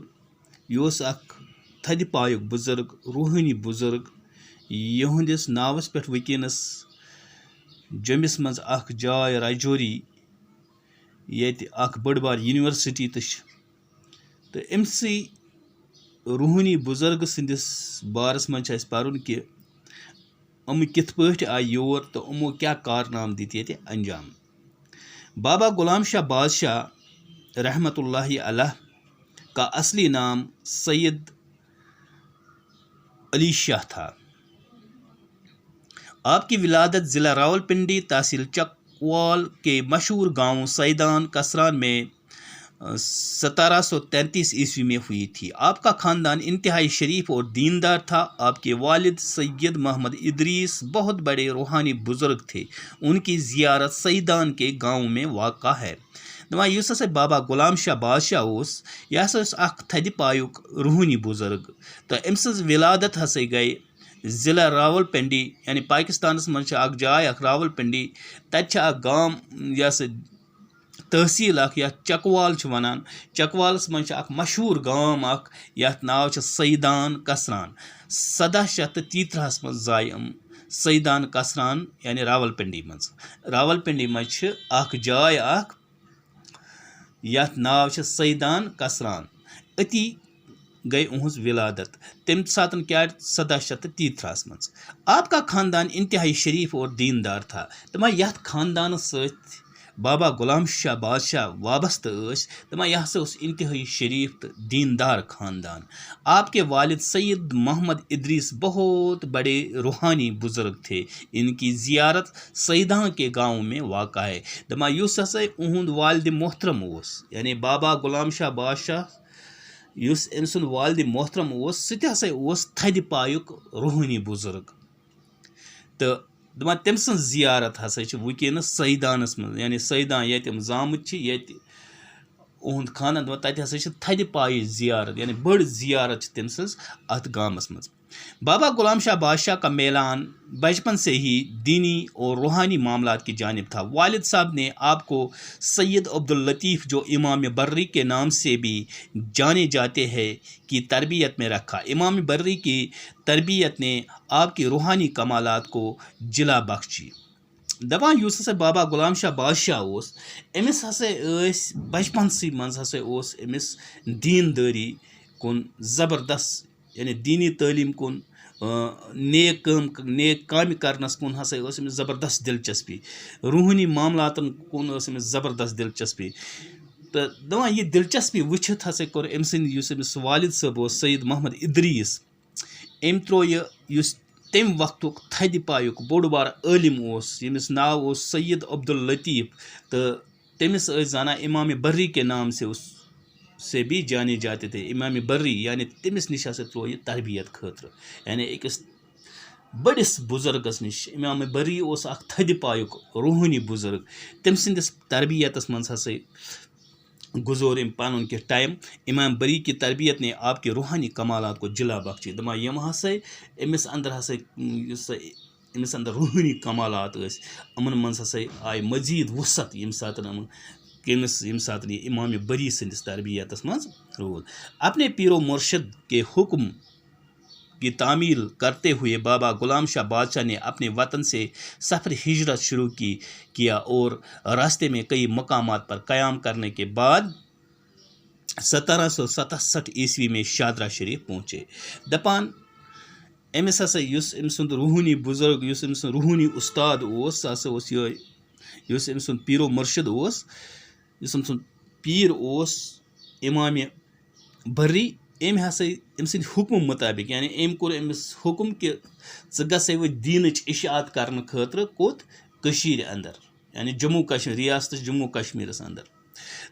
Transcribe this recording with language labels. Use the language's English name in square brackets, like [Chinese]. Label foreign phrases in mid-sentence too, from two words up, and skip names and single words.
[Kashmiri] یہِ اوس اکھ تھدِ پایُک بُزرگ روحٲنی بُزرگ یِہنٛدِس ناوس پٮ۪ٹھ وٕنکیٚنس جوٚمِس منٛز اکھ جاے راجوری ییٚتہِ اکھ بٔڑ بار یونیورسٹی تہِ چھِ تہٕ أمسٕے روحٲنی بُزرگہٕ سٕنٛدِس بارس منٛز چھُ اَسہِ پرُن کہِ یِم کِتھ پٲٹھۍ آیہِ یور تہٕ یِمو کیاہ کارنامہٕ دِتۍ ییٚتہِ انجام. [Urdu] بابا غلام شاہ بادشاہ رحمتہ اللہ علیہ کا اصلی نام سید علی شاہ تھا. آپ کی ولادت ضلع راولپنڈی تحصیل چکوال کے مشہور گاؤں سیدان کسران میں 1733 عیسوی میں ہوئی تھی. آپ کا خاندان انتہائی شریف اور دیندار تھا. آپ کے والد سید محمد ادریس بہت بڑے روحانی بزرگ تھے. ان کی زیارت سیدان کے گاؤں میں واقع ہے. [Kashmiri] دپان یُس ہسا بابا غلام شاہ بادشاہ اوس یہِ ہسا اوس اکھ تھدِ پایُک روحٲنی بُزرگ تہٕ أمۍ سٕنٛز ولادت ہسا گٔے ضلع راولپنڈی یعنی پاکستانس منٛز چھِ اکھ جاے اکھ راولپنڈی تتہِ چھِ اکھ گام یہِ ہسا تحصیٖل اکھ یتھ چکوال چھِ ونان. چکوالس منٛز چھِ اکھ مشہوٗر گام اکھ یتھ ناو چھُ سیدان کسران. 1733 منٛز زاے یِم سیدان کسران یعنی راولپنڈی منٛز. راولپنڈی منٛز چھِ اکھ جاے اکھ یتھ ناو چھُ سیدان کسران. أتی گئی اُہنٛز ولادت تمہِ ساتہٕ کیٛاہ 1733 منٛز. [Urdu] آپ کا خاندان انتہائی شریف اور دیندار تھا. [Kashmiri] دپان یتھ خاندانس سۭتۍ بابا غلام شاہ بادشاہ وابستہٕ ٲسۍ دپان یہِ ہسا اوس انتہائی شریف تہٕ دیندار خاندان. [Urdu] آپ کے والد سید محمد ادریس بہت بڑے روحانی بزرگ تھے. ان کی زیارت سیدان کے گاؤں میں واقع ہے. [Kashmiri] دپان یُس ہسا اُہُنٛد والدِ محترم اوس یعنی بابا غلام شاہ بادشاہ یُس أمۍ سُنٛد والدِ محترم اوس سُہ تہِ ہسا اوس تھدِ پایُک روحٲنی بُزرگ تہٕ دپان تٔمۍ سٕنٛز زیارت ہسا چھِ وٕنکیٚنس سیدانس منٛز یعنی سیدان ییٚتہِ یِم زامٕتۍ چھِ ییٚتہِ اُہُنٛد خانن دپان تتہِ ہسا چھِ تھدِ پایِچ زیارت یعنی بٔڑ زیارت چھِ تٔمۍ سٕنٛز اتھ گامس منٛز. [Urdu] بابا غلام شاہ بادشاہ کا میلان بچپن سے ہی دینی اور روحانی معاملات کی جانب تھا. والد صاحب نے آپ کو سید عبداللطیف جو امام برری کے نام سے بھی جانے جاتے ہیں کی تربیت میں رکھا. امام برری کی تربیت نے آپ کی روحانی کمالات کو جلا بخشی. [Kashmiri] دپان یُس ہسا بابا غلام شاہ بادشاہ اوس أمِس ہسا ٲسۍ بچپنسٕے منٛز ہسا اوس أمِس دیندٲری کُن زبردست یعنی دیٖنی تعلیٖم کُن نیک کامہِ کرنس کُن ہسا ٲس أمِس زبردست دلچسپی. روحٲنی معاملاتن کُن ٲس أمِس زبردست دلچسپی تہٕ دپان یہِ دلچسپی وٕچھِتھ ہسا کوٚر أمۍ سٕنٛدۍ یُس أمِس والد صٲب اوس سید محمد ادریس أمۍ تروو یہِ یُس تمہِ وقتُک تھدِ پایُک بوٚڑ بار عٲلِم اوس ییٚمِس ناو اوس سید عبداللطیف تہٕ تٔمِس ٲسۍ زانان امام برری [Urdu] کے نام سے بھی جانے جاتے تھے. [Kashmiri] امام برری یعنی تٔمِس نِش ہسا تروو یہِ تربیت خٲطرٕ یعنی أکِس بٔڑِس بُزرگس نِش. امام برری اوس اکھ تھدِ پایُک روحٲنی بُزرگ. تٔمۍ سٕنٛدِس تربیتس منٛز ہسا گزور أمۍ پنُن کینٛہہ ٹایم. [Urdu] امام بری کی تربیت نے آپ کے روحانی کمالات کو جلا بخشی. [Kashmiri] دپان یِم ہسا أمِس انٛدر ہسا یُس أمِس انٛدر روحٲنی کمالات ٲسۍ یِمن منٛز ہسا آیہِ مزیٖد وُصعت ییٚمہِ ساتہٕ یہِ امام بری سٕنٛدِس تربیتس منٛز روٗد. [Urdu] اپنے پیر و مرشد کے حکم کی تعمیل کرتے ہوئے بابا غلام شاہ بادشاہ نے اپنے وطن سے سفر ہجرت شروع کیا اور راستے میں کئی مقامات پر قیام کرنے کے بعد 1767 عیسوی میں شادرہ شریف پہنچے. [Kashmiri] دپان أمِس ہسا یُس أمۍ سُنٛد روحٲنی بُزرگ یُس أمۍ سُنٛد روحٲنی اُستاد اوس سُہ ہسا اوس یِہوے یُس أمۍ سُنٛد پیٖر و مُرشد اوس یُس أمۍ سُنٛد پیٖر اوس امام برری أمۍ ہسا أمۍ سٕنٛدِ حُکمہٕ مُطٲبق یعنی أمۍ کوٚر أمِس حُکم کہِ ژٕ گژھے وۄنۍ دیٖنٕچ اِشاعت کرنہٕ خٲطرٕ کوٚت کٔشیٖرِ انٛدر یعنی جموں کشمیٖر ریاستس جموں کشمیٖرس انٛدر.